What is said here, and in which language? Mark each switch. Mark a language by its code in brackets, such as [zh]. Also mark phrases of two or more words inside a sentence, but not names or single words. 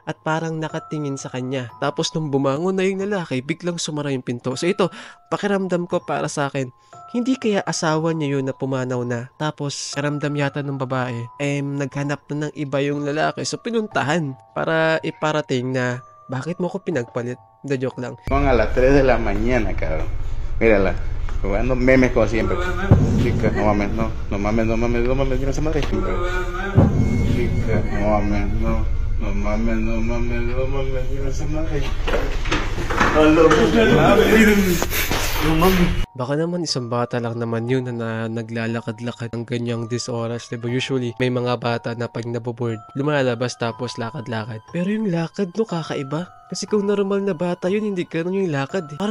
[tl] At parang nakatingin sa kanya. Tapos nung bumangon na yung lalaki, biglang sumara yung pinto. So ito, pakiramdam ko para sa akin, hindi kaya asawa niya yun na pumanaw na. Tapos, karamdam yata ng babae, naghanap na ng iba yung lalaki. So, pinuntahan para iparating na, bakit mo ko pinagpalit? [en] The joke lang. [es] Son a las 3 de la mañana, cabrón. Mírala, jugando memes como siempre. Chica, no mames, no mames, mira esa madre. Chica, no mames, no mames, mira esa madre. [tl] Baka naman isang bata lang naman yun na naglalakad-lakad ng ganyang oras, diba? Usually, may mga bata na pag naboboard, lumalabas tapos lakad-lakad. Pero yung lakad no, kakaiba. Kasi kung normal na bata yun, hindi ganun yung lakad eh.